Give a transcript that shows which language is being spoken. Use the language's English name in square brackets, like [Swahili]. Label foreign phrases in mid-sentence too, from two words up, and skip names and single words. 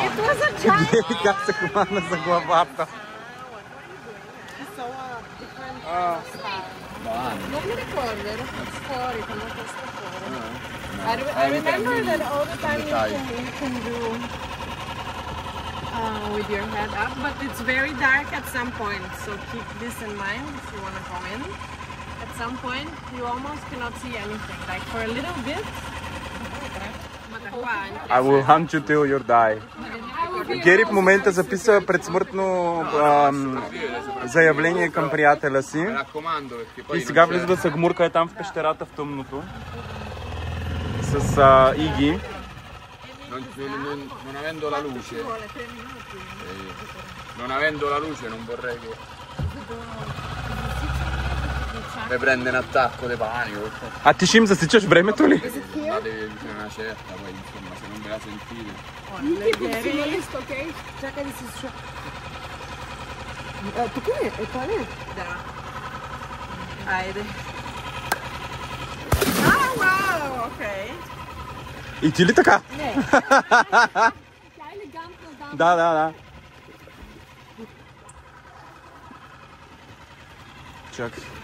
[English] It was a giant one. [Bulgarian] Как се хвана за главата. [Italian] Non mi ricordo, ero fuori quando questo fuori. [English] I remember that all the time you can do with your head up, but it's very dark at some point, so keep this in mind if you want to go in. At some point you almost cannot see anything, like for a little bit. I will hunt you till you die. [Bulgarian] Гери в момента записа предсмъртно заявление към приятеля си. И сега влиза да се гмурка е там в пещерата в тъмното. С Иги. [Italian] Non avendo la luce. Non avendo la luce non vorrei che mi prende un attacco di panico. [Bulgarian] А ти ще им засичаш времето ли? [Italian] Tutti ok? [Bulgarian] Чакай да се слуша. Tuк ли е? Това ли е? Да. Айде. Вау, окей. И ти ли така? Не. Тя е елегантна дама. Да. Чакай.